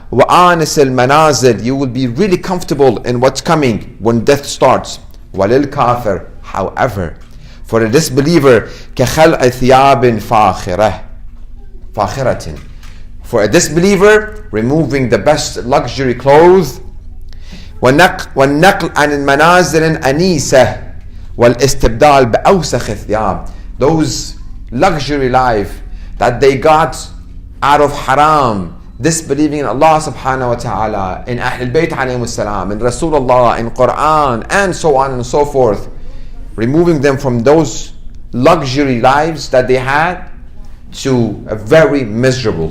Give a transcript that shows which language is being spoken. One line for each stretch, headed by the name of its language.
Arabic: وآنس المنازل,
English: you will be really comfortable in what's coming when death starts.
Arabic: وللكافر,
English: however, for a disbeliever,
Arabic: كخلع ثياب فاخرة.
English: For a disbeliever, removing the best luxury clothes.
Arabic: والنقل عن المنازل أنيسة والاستبدال بأوسخ الثياب.
English: Those luxury life that they got out of haram, disbelieving in Allah subhanahu wa ta'ala, in Ahlul Bayt alayhi salam, in Rasulullah, in Quran, and so on and so forth, removing them from those luxury lives that they had to a very miserable.